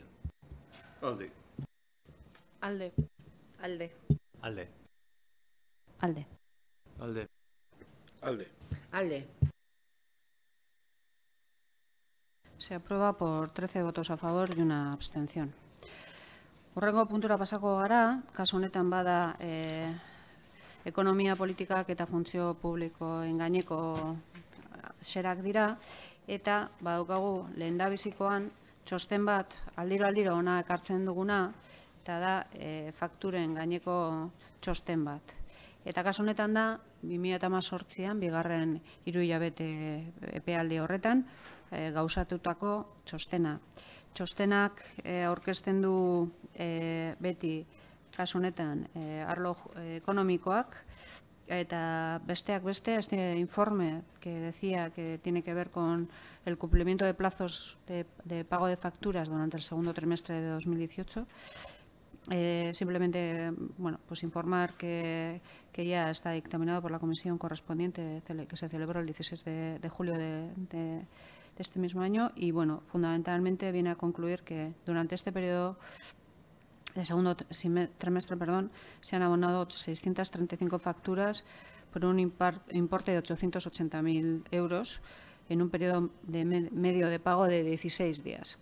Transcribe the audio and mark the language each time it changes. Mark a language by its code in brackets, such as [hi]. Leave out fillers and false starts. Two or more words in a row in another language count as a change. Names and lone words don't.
[eu] ALDE. ALDE. ALDE. ALDE. ALDE. ALDE. ALDE. ALDE. [es] Se aprueba por 13 votos a favor y una abstención. [eu] Hurrengo puntura pasako gara, kasu honetan bada ekonomia politikak eta funtzio publikoen gaineko xerak dira, eta badaukagu lehendabizikoan txosten bat aldiro ona ekartzen duguna, eta da fakturen gaineko txosten bat. Eta kasu honetan da 2018an, bigarren hiruhilabete epealdi horretan, gauzatutako txostena. Txostenak aurkezten du beti kasu honetan arlo ekonomikoak, eta besteak beste, [es] este informe que decía que tiene que ver con el cumplimiento de plazos de pago de facturas durante el segundo trimestre de 2018. Simplemente, bueno, pues informar que ya está dictaminado por la comisión correspondiente que se celebró el 16 de julio de este mismo año, y bueno, fundamentalmente viene a concluir que durante este periodo de segundo trimestre, se han abonado 635 facturas por un importe de 880.000 euros en un periodo medio de pago de 16 días.